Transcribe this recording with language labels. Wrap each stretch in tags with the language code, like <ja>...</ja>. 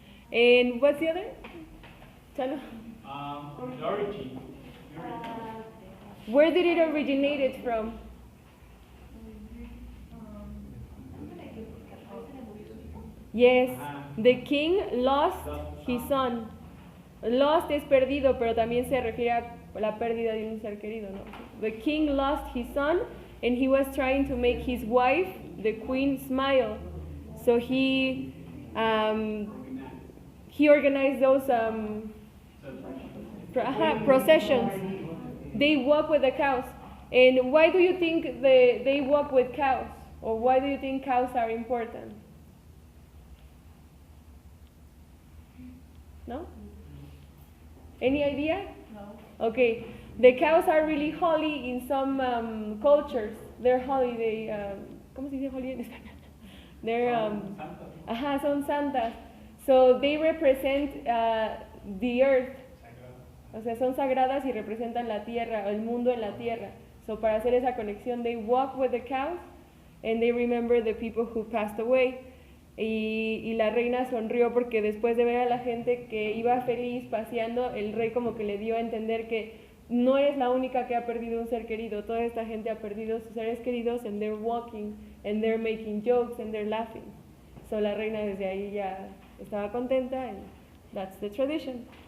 <en>And what's the other? Chalo? The origin. Where did it originate from? Yes, the king lost his son.</en> <es>Lost es perdido, pero también se refiere a la pérdida de un ser querido, ¿no?</es> <en>The king lost his son, and he was trying to make his wife, the queen, smile. So he organized those processions. They walk with the cows. And why do you think they walk with cows? Or why do you think cows are important? No? Any idea? No. Okay. The cows are really holy in some cultures. They're holy.</en> <es>¿Cómo se dice holy en español?</es> <en>They're</en> <es>son santas.</es> <en>So they represent the earth.</en> <es>O sea, son sagradas y representan la tierra, el mundo en la tierra.</es> <en>So</en> <es>para hacer esa conexión,</es> <en>they walk with the cows and they remember the people who passed away.</en> <es>Y la reina sonrió porque después de ver a la gente que iba feliz paseando, el rey como que le dio a entender que no eres la única que ha perdido un ser querido. Toda esta gente ha perdido sus seres queridos</es> <en>and they're walking and they're making jokes and they're laughing.</en> <es>So la reina desde ahí ya estaba contenta</es> <en>and that's the tradition.</en>